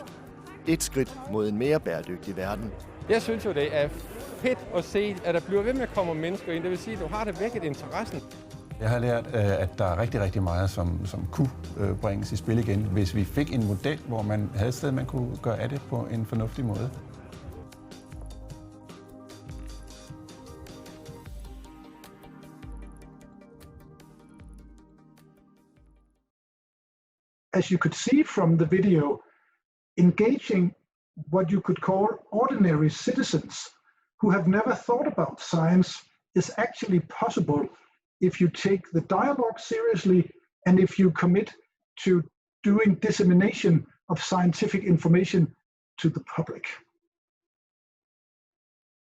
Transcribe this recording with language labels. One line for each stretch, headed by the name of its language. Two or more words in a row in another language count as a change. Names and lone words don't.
Danish: Et skridt mod en mere bæredygtig verden. Jeg synes jo, det er fedt at se, at der bliver ved med at komme mennesker ind. Det vil sige, at du har det vækket interessen. Jeg har lært, at der er rigtig, rigtig meget, som kunne bringes i spil igen, hvis vi fik en model, hvor man havde et sted, man kunne gøre af det på en fornuftig måde.
English: As you could see from the video, engaging what you could call ordinary citizens who have never thought about science is actually possible if you take the dialogue seriously and if you commit to doing dissemination of scientific information to the public.